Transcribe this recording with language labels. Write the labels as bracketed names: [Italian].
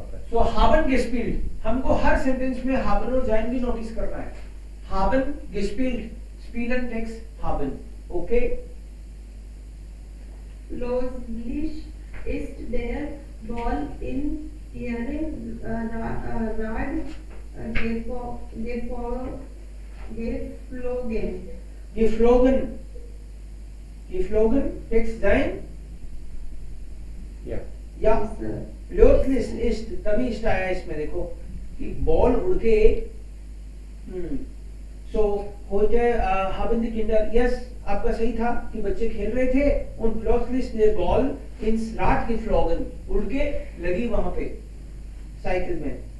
[German] So haben gespielt, [Hindi] हमको हर sentence में haben और जाइन भी नोटिस करना है। [German] haben gespielt, spielen takes haben। [English] okay, [German] Plötzlich ist der Ball in ihre Rad geflogen। [English] geflogen takes जाइन। [Hindi] या या प्लötzlich ist, तभी ist आया इसमें देखो कि बॉल उड़ के। सो [German] heute haben die Kinder, [Hindi] yes आपका सही था कि बच्चे खेल रहे थे [German] und plötzlich ist der Ball ins Rad geflogen, [Hindi] उड़ के लगी वहां पे साइकिल में।